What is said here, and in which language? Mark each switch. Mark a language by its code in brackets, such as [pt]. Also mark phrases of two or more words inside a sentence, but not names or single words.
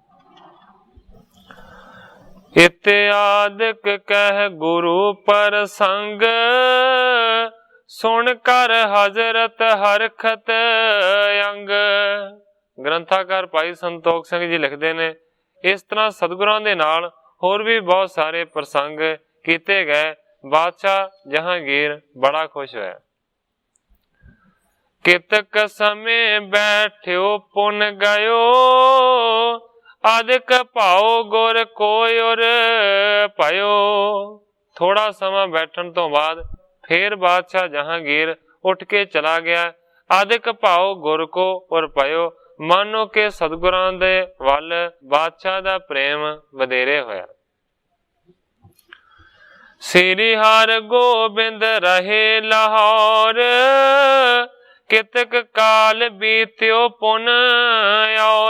[bra] इत्यादिक कह गुरु प्रसंग, सुन कर हजरत हरखत अंग। [pa] ਗ੍ਰੰਥਾਕਾਰ ਭਾਈ ਸੰਤੋਖ ਸਿੰਘ ਜੀ ਲਿਖਤੇ ਨੇ, ਇਸ ਤਰ੍ਹਾਂ ਸਤਿਗੁਰਾਂ ਦੇ ਨਾਲ ਹੋਰ ਵੀ ਬਹੁਤ ਸਾਰੇ ਪ੍ਰਸੰਗ ਕੀਤੇ ਗਏ। ਬਾਦਸ਼ਾਹ ਜਹਾਂਗੀਰ ਬੜਾ ਖ਼ੁਸ਼ ਹੋਇਆ। [bra] कितक समय बैठ्यो पुन गयो, अधिक भाओ गुर कोय और पायो। [pa] ਥੋੜ੍ਹਾ ਸਮਾਂ ਬੈਠਣ ਤੋਂ ਬਾਅਦ ਫਿਰ ਬਾਦਸ਼ਾਹ ਜਹਾਂਗੀਰ ਉੱਠ ਕੇ ਚਲਾ ਗਿਆ। [bra] अधिक भाव गुर को और पायो, [pa] ਮਾਨੋ ਕੇ ਸਤਿਗੁਰਾਂ ਦੇ ਵੱਲ ਬਾਦਸ਼ਾਹ ਦਾ ਪ੍ਰੇਮ ਵਧੇਰੇ ਹੋਇਆ। [bra] श्री हर गोबिंद रहे लाहौर, कितक काल बीत्यो पुन और।